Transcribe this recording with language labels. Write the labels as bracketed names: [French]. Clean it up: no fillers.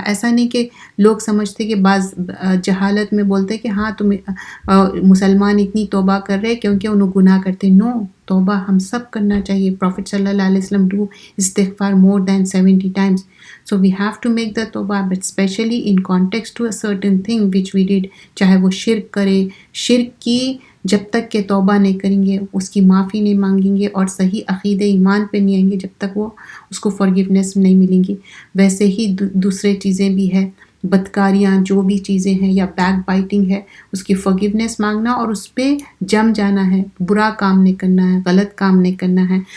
[Urdu] ایسا نہیں کہ لوگ سمجھتے کہ بعض جہالت میں بولتے کہ ہاں تم مسلمان اتنی توبہ کر رہے کیونکہ انہوں گناہ کرتے. نو، توبہ ہم سب کرنا چاہیے. پروفٹ صلی اللہ علیہ وسلم [English] Do استغفار more than 70 times. So we have to make the [Urdu] توبہ, [English] but especially in context to a certain thing which we did. [Urdu] چاہے وہ شرک کرے، شرک کی جب تک کہ توبہ نہیں کریں گے، اس کی معافی نہیں مانگیں گے اور صحیح عقیدہ ایمان پہ نہیں آئیں گے جب تک وہ اس کو forgiveness نہیں ملیں گی. ویسے ہی دوسرے چیزیں بھی ہیں، بدکاریاں جو بھی چیزیں ہیں یا بیک بائٹنگ ہے، اس کی forgiveness مانگنا اور اس پہ جم جانا ہے، برا کام نہیں کرنا ہے، غلط کام نہیں کرنا ہے.